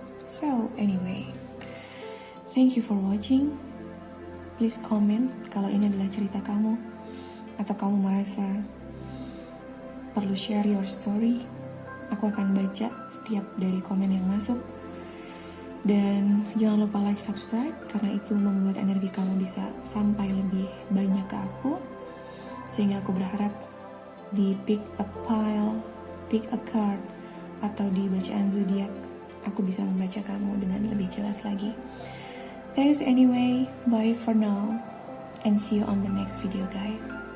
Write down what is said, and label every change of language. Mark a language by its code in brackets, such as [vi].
[en] So, anyway, thank you for watching. Please comment [id] kalau ini adalah cerita kamu, atau kamu merasa perlu [en] share your story. [id] Aku akan baca setiap dari komen yang masuk. Dan jangan lupa like, subscribe, karena itu membuat energi kamu bisa sampai lebih banyak ke aku. Sehingga aku berharap di pick a pile, pick a card, atau di bacaan zodiak, aku bisa membaca kamu dengan lebih jelas lagi. [en] Thanks anyway, bye for now, and see you on the next video, guys.